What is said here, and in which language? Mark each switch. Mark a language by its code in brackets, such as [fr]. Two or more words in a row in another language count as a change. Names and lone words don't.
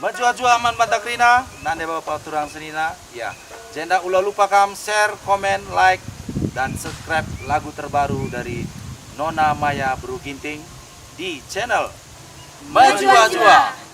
[btx] jua aman bantakrina, nande bapak turang senina. [id] Ya, jangan ulah lupa share, komen, like, dan subscribe lagu terbaru dari Nona Maya Bru Ginting di channel Majua-Jua.